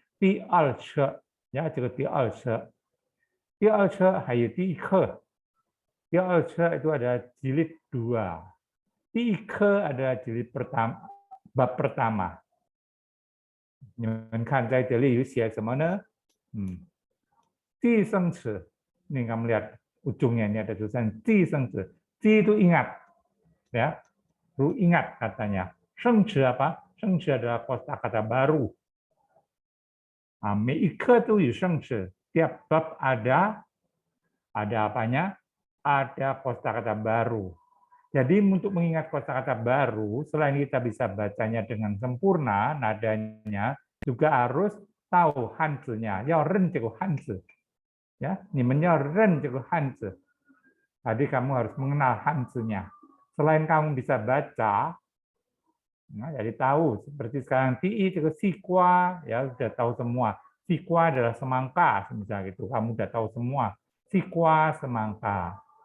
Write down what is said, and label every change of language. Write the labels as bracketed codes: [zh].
[zh] 第二册呀，这个第二册，第二册还有第一课，第二册 [id] itu ada jilid 2, [zh] 第一课 [id] ada jilid pertama, bab pertama. [zh] 你们看在这里有写什么呢？ [id] 第一生词，你kamu lihat ujungnya ini ada tulisan 第一生词，第 itu ingat, ya, lu ingat katanya. 生词 apa? 生词 adalah kosakata baru. [zh] 每一课都有生词, [id] tiap bab ada apanya? Ada kosakata baru. Jadi untuk mengingat kosakata baru, selain kita bisa bacanya dengan sempurna, nadanya, juga harus tahu hanzi-nya, ya ren这个hanzi. [zh] Ya, 你们要认这个汉字. [id] Jadi kamu harus mengenal hanzi-nya. Selain kamu bisa baca, jadi tahu seperti sekarang TI itu sikwa ya sudah tahu semua. Sikwa adalah semangka misalnya gitu. Kamu sudah tahu semua. Sikwa semangka.